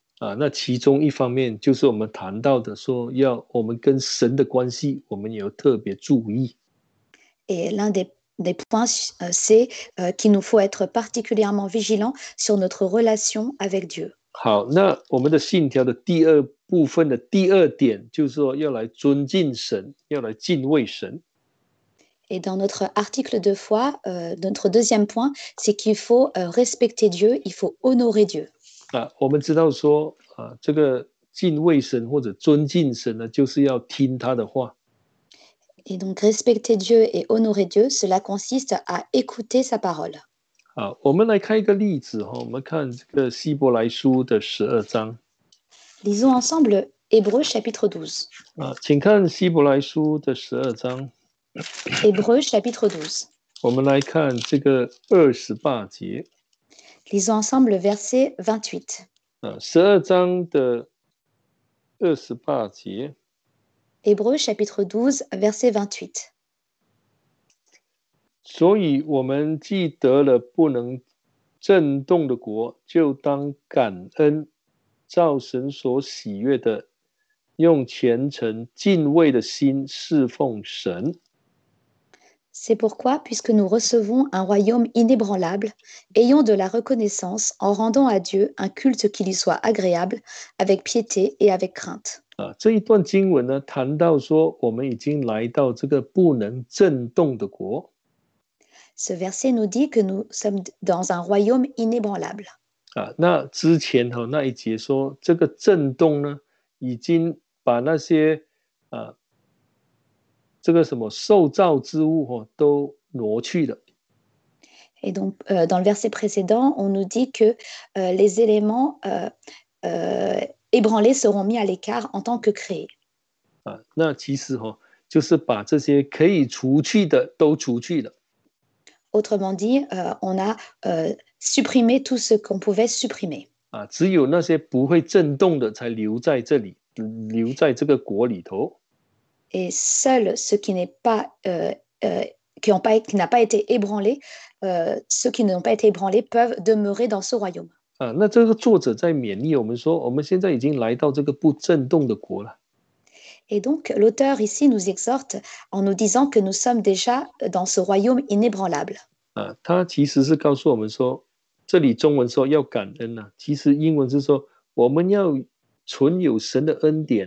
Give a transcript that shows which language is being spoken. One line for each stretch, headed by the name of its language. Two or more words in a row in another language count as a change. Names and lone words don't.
Chinese: 那其中一方面就是我们谈到的说，要我们跟神的关系，我们也要特别注意。
French: Et l'un des points, c'est qu'il nous faut être particulièrement vigilants sur notre relation avec Dieu.
Chinese: 好，那我们的信条的第二部分的第二点，就是说要来尊敬神，要来敬畏神。
French: Et dans notre article de foi, notre deuxième point, c'est qu'il faut respecter Dieu, il faut honorer Dieu.
Chinese: 我们知道说，这个敬畏神或者尊敬神呢，就是要听他的话。
French: Et donc respecter Dieu et honorer Dieu, cela consiste à écouter sa parole.
Chinese: 我们来看一个例子我们看这个希伯来书的12章。
French: Lisons ensemble Hébreux chapitre 12.
Chinese: 请看希伯来书的12章。
French: Hébreux chapitre 12.
Chinese: 我们来看这个28节。
French: Lisons ensemble le verset 28.
Chinese: 12 章的28节。
French: Hébreux chapitre 12, verset 28.
Chinese: 所以我们既得了不能震动的国，就当感恩，照神所喜悦的，用虔诚敬畏的心侍奉神。
French: C'est pourquoi, puisque nous recevons un royaume inébranlable, ayons de la reconnaissance en rendant à Dieu un culte qui lui soit agréable, avec piété et avec crainte.
Chinese: 这一段经文呢，谈到说我们已经来到这个不能震动的国。
French: Ce verset nous dit que nous sommes dans un royaume inébranlable.
Chinese: 那之前那一节说这个震动呢，已经把那些这个什么受造之物都挪去了。
French: Et donc, dans le verset précédent, on nous dit que les éléments ébranlés seront mis à l'écart en tant que créés.
Chinese: 那其实就是把这些可以除去的都除去了。
French: Autrement dit, on a supprimé tout ce qu'on pouvait supprimer.
Chinese: 只有那些不会震动的才留在这里，留在这个国里头。
French: Et seul ce qui n'est pas qui n'a pas été ébranlé, ceux qui n'ont pas été ébranlés peuvent demeurer dans ce royaume.
Chinese: 那这个作者在勉励我们说，我们现在已经来到这个不震动的国了。
French: Et donc, l'auteur ici nous exhorte en nous disant que nous sommes déjà dans ce royaume inébranlable.
Chinese: 他其实是告诉我们说，这里中文说要感恩其实英文是说我们要存有神的恩典